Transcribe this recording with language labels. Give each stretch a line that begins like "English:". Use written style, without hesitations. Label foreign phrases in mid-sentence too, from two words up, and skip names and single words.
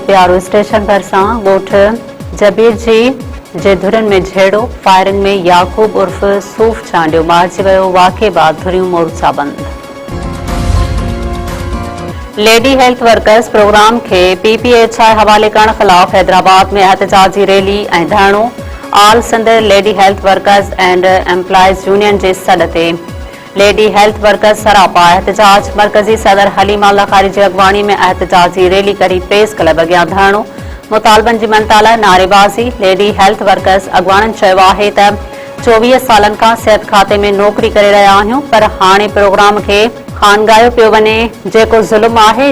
Sindhi: प्यारो स्टेशन भरिसां ॻोठ जबीर जी जे धुरनि में झेड़ो। फायरिंग में याकूब उर्फ सूफ़ चांडियो मारिजी वियो। वाक़िए बाद धुरियूं मोर्चा बंद।
English: lady health workers program
Sindhi: खे PPHI हवाले करण ख़िलाफ़ हैदराबाद में एहतजाजी रैली ऐं धरणो। ऑल सिंध
English: lady health workers
Sindhi: एंड एम्प्लॉइज यूनियन जे सॾ ते लेडी हेल्थ वर्कर्स सरापा एहतजाज। मरकज़ी सदर हलीमा लखारी जी अॻवानी में एहतजाजी रैली करी
English: press club
Sindhi: अॻियां धरणो। मुतालबनि जी मनता लाइ नारेबाज़ी।
English: lady health workers
Sindhi: अॻवाननि चयो आहे त 24 सालनि खां सिहत खाते में नौकरी करे रहिया आहियूं, पर हाणे प्रोग्राम खे खानगायो पियो वञे, जेको ज़ुल्म आहे।